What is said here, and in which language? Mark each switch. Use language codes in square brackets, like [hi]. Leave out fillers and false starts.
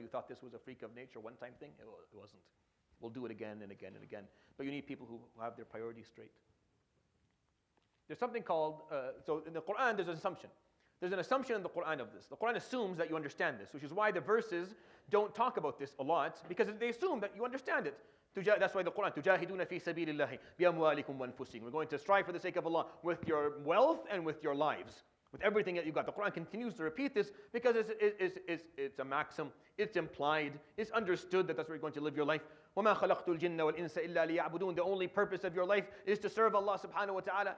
[en] You thought this was a freak of nature, one-time thing? It wasn't. We'll do it again and again and again. But you need people who have their priorities straight. There's something called, so in the Quran there's an assumption. There's an assumption in the Quran of this. The Quran assumes that you understand this, which is why the verses don't talk about this a lot, because they assume that you understand it. That's why the Quran, [ar] تُجَاهِدُونَ فِي سَبِيلِ اللَّهِ بِأَمْوَالِكُمْ وَأَنفُسِكُم. [en] We're going to strive for the sake of Allah with your wealth and with your lives, with everything that you've got. The Quran continues to repeat this because it's a maxim, it's implied, it's understood that that's where you're going to live your life. [ar] وَمَا خَلَقْتُ الْجِنَّ وَالْإِنسَ إِلَّا لِيَعْبُدُونَ. [en] The only purpose of your life is to serve Allah subhanahu wa ta'ala.